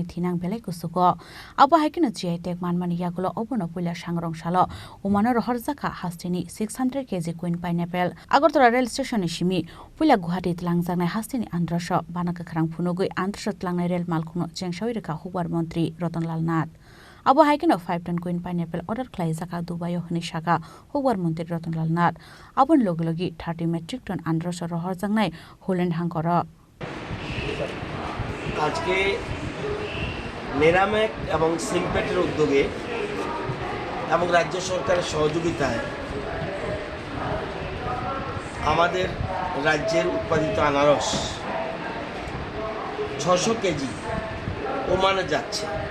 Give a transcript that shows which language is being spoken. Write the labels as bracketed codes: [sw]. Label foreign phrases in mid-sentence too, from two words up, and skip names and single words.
[trp] thinang belek kusugo abo haikino jetek manmani yagulo obono puila Shangrongshalo umano rohor jaka hastini 600 kg [en] queen pineapple [trp] Agortala [en] rail station [trp] ni shimi puila Guwahati tlangjak hastini androsho banaka khrang phunugoi androsho tlangnai rail malkhungno chengsoi rekha hukbar mantri Ratanlal Nath abo haikino 5 ton [en] queen pineapple [trp] order khlai jaka Dubai hini shaka hukbar mantri Ratanlal Nath abon logi 30 [en] metric ton [trp] androsho rohor jangnai Holland hangkoro [bn] আজকে মেরামেক এবং সিম্পেটের উদ্যোগে এবং রাজ্য সরকারের সহযোগিতায় আমাদের রাজ্যের উৎপাদিত আনারস 600 কেজি ওমানে যাচ্ছে